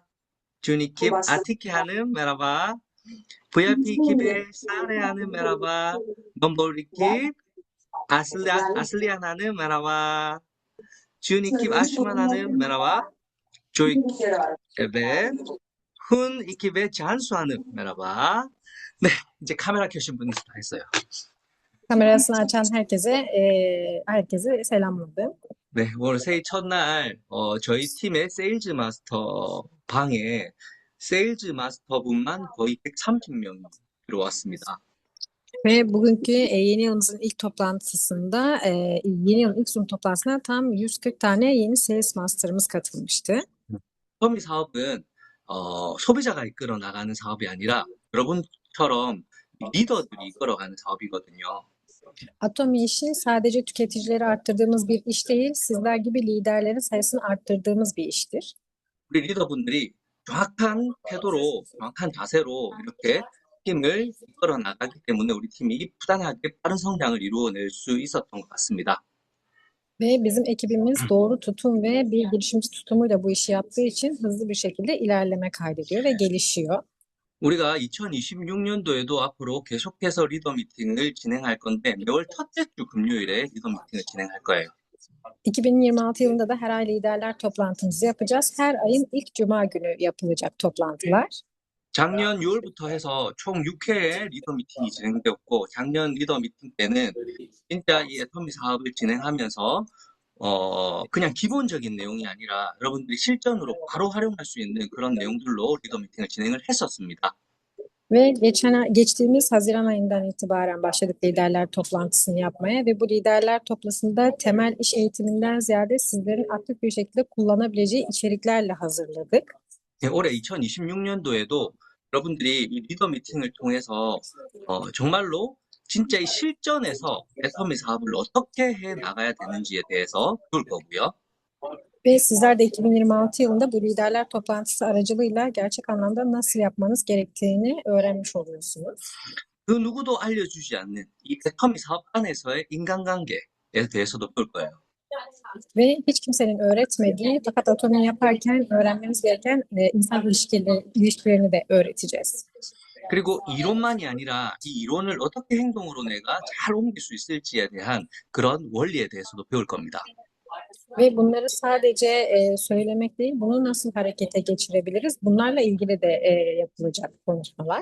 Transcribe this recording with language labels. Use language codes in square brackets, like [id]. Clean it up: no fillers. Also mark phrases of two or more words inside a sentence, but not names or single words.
[tr] 준이 킵 아티키 Hanım merhaba. VIP 킵의 사레 Hanım merhaba. 넘버리 킵 아슬리안 Hanım merhaba. 준이 킵 아슈만 Hanım merhaba. 조이 킵의 훈 이킵의 잔수하는 merhaba. [ko] 네, 이제 카메라 켜신 분이 다 했어요. [tr] Kamerasını açan herkese selamladım. [ko] 네, 오늘 새해 첫날 저희 팀의 세일즈 마스터 방에 세일즈 마스터분만 거의 130명이 들어왔습니다. [tr] Ve bugünkü yeni yılımızın ilk toplantısında, yeni yılın ilk Zoom toplantısına tam 140 tane yeni Sales Master'ımız katılmıştı. [ko] 서미 사업은 소비자가 이끌어 나가는 사업이 아니라 여러분처럼 리더들이 이끌어가는 사업이거든요. [tr] Atomi işi sadece tüketicileri arttırdığımız bir iş değil, sizler gibi liderlerin sayısını arttırdığımız bir iştir. [ko] 우리 리더분들이 정확한 태도로, 정확한 자세로 이렇게 팀을 이끌어 나가기 때문에 우리 팀이 부단하게 빠른 성장을 이루어낼 수 있었던 것 같습니다. [tr] Ve bizim ekibimiz doğru tutum ve bir girişimci tutumuyla bu işi yaptığı için hızlı bir şekilde ilerleme kaydediyor ve gelişiyor. [ko] 우리가 2026년도에도 앞으로 계속해서 리더 미팅을 진행할 건데 매월 첫째 주 금요일에 리더 미팅을 진행할 거예요. [tr] 2026 yılında da her ay liderler toplantımızı yapacağız. Her ayın ilk cuma günü yapılacak toplantılar. [ko] 작년 6월부터 해서 총 6회의 리더 미팅이 진행되었고 작년 리더 미팅 때는 진짜 이 애터미 사업을 진행하면서 그냥 기본적인 내용이 아니라 여러분들이 실전으로 바로 활용할 수 있는 그런 내용들로 리더 미팅을 진행을 했었습니다. [tr] Ve geçtiğimiz Haziran ayından itibaren başladık liderler toplantısını yapmaya ve bu liderler toplantısında temel iş eğitiminden ziyade sizlerin aktif bir şekilde kullanabileceği içeriklerle hazırladık. [ko] 네, 올해 2026년도에도 여러분들이 이 리더 미팅을 통해서 정말로 진짜 이 실전에서 애터미 사업을 어떻게 해 나가야 되는지에 대해서 배울 거고요. [tr] Ve sizler de 2026 yılında bu liderler toplantısı aracılığıyla gerçek anlamda nasıl yapmanız gerektiğini öğrenmiş oluyorsunuz. [ko] 그 누구도 알려주지 않는 이 애터미 사업 안에서의 인간관계에 대해서도 배울 거예요. [tr] Ve hiç kimsenin öğretmediği fakat otonomi yaparken öğrenmemiz gereken insan ilişkilerini de öğreteceğiz. [ko] 그리고 이론만이 아니라 이 이론을 어떻게 행동으로 내가 잘 옮길 수 있을지에 대한 그런 원리에 대해서도 배울 겁니다. [tr] Ve bunları sadece söylemek değil, bunu nasıl harekete geçirebiliriz? Bunlarla ilgili de yapılacak konuşmalar.